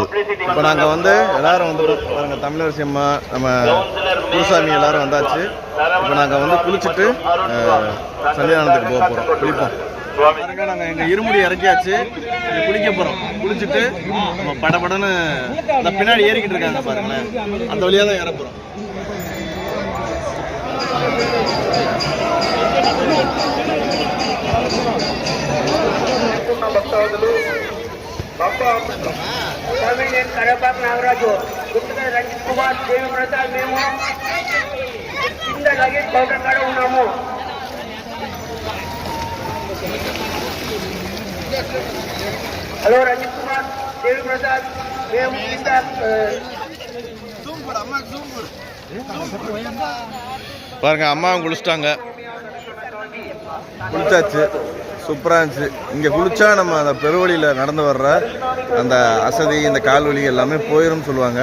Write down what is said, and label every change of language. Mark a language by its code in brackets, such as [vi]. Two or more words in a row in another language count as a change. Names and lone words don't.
[ta] இப்போ நாங்கள் வந்து எல்லோரும் வந்து பாருங்கள், தமிழரசி அம்மா நம்ம குருசாமி எல்லோரும் வந்தாச்சு. இப்போ நாங்கள் வந்து குளிச்சுட்டு சன்னிதானத்துக்கு போக போகிறோம், குளிப்போம் பாருங்க. நாங்கள் எங்கள் இருமுடி இறக்கியாச்சு, இங்கே குளிக்க போகிறோம். குளிச்சுட்டு நம்ம படப்படன்னு இந்த பின்னாடி ஏறிக்கிட்டு இருக்காங்க பாருங்களேன், அந்த வழியாக தான் ஏற போகிறோம். [te] భక్తులు నేను కడపాక్ నాగరాజు గుర్తుగా రంజిత్ కుమార్ దేవి ప్రసాద్ మేము కింద [en] luggage counter [te] కాడ ఉన్నాము. హలో రంజిత్ కుమార్ దేవి ప్రసాద్ మేము కింద [ta] பாருங்க, அம்மாவும் குளிச்சிட்டாங்க, குளிச்சாச்சு, சூப்பராக இருந்துச்சு. இங்கே குளிச்சா நம்ம அந்த பெருவழியில் நடந்து வர்ற அந்த அசதி, இந்த கால்வலி எல்லாமே போயிடும்னு சொல்லுவாங்க.